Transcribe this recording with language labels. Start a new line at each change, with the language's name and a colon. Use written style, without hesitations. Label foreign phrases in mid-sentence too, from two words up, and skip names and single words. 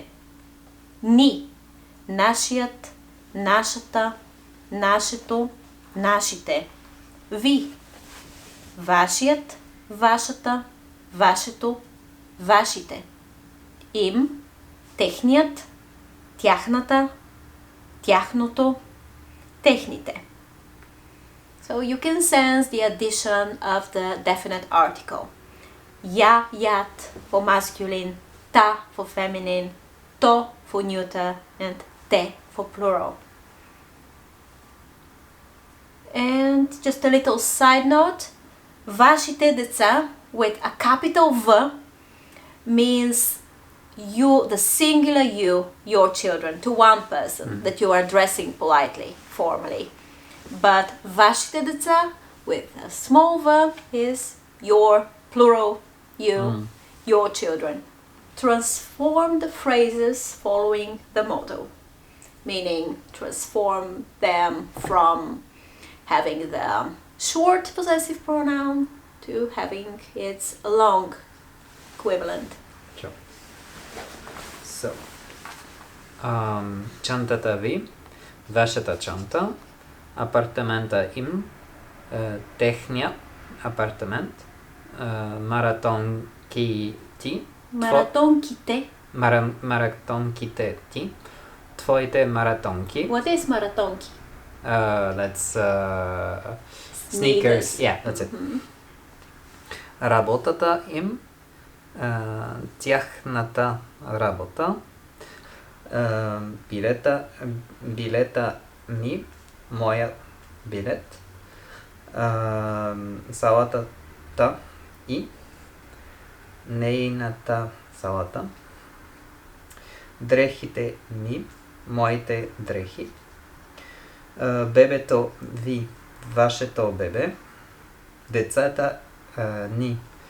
Bulgarian: Ни, нашият, нашата, нашето, нашите. Ви, вашият, вашата, вашето, вашите. Им, техният, тяхната, тяхното, техните.
English: So you can sense the addition of the definite article. Ya, yat for masculine, ta for feminine, to for neuter, and te for plural. And just a little side note,
Bulgarian: вашите деца
English: with a capital V means you, the singular you, your children, to one person that you are addressing politely, formally. But
Bulgarian: вашите деца
English: with a small v is your, plural, you, your children. Transform the phrases following the model, meaning transform them from having the short possessive pronoun to having its long equivalent. Sure. So,
Bulgarian: чантата ви, вашата чанта, апартамента им, техния апартамент, маратонките ти, твоите маратонки.
English: What is маратонки? That's sneakers. Yeah, that's it.
Bulgarian: Работата им, тяхната работа, билета ми, моя билет, салатата и нейната салата, дрехите ми, моите дрехи, бебето ви, вашето бебе, децата ни,